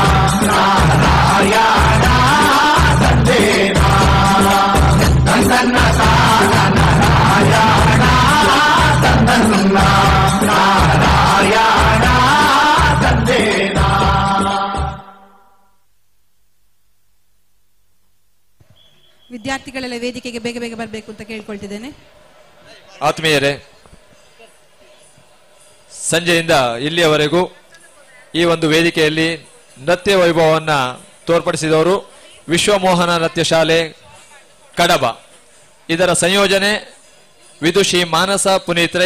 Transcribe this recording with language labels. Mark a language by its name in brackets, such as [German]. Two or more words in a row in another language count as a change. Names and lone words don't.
[Kannada] ನಾರಾಯಣ ತಂದೇನ ಕಂದನ್ನ ತಾನನ ನಾರಾಯಣ ತಂದನ್ನ ನಾರಾಯಣ ತಂದೇನ. ವಿದ್ಯಾರ್ಥಿಗಳೆಲ್ಲ ವೇದಿಕೆಗೆ ಬೇಗ ಬೇಗ ಬರಬೇಕು ಅಂತ ಕೇಳ್ಕೊಳ್ತಿದ್ದೇನೆ. ಆತ್ಮೀಯರೇ, ಸಂಜೆಯಿಂದ ಇಲ್ಲಿಯವರೆಗೂ ಈ ಒಂದು ವೇದಿಕೆಯಲ್ಲಿ ನೃತ್ಯ ವೈಭವವನ್ನು ತೋರ್ಪಡಿಸಿದವರು ವಿಶ್ವಮೋಹನ ನೃತ್ಯ ಶಾಲೆ ಕಡಬ. ಇದರ ಸಂಯೋಜನೆ ವಿದುಷಿ ಮಾನಸ ಪುನೀತ್ರೈ.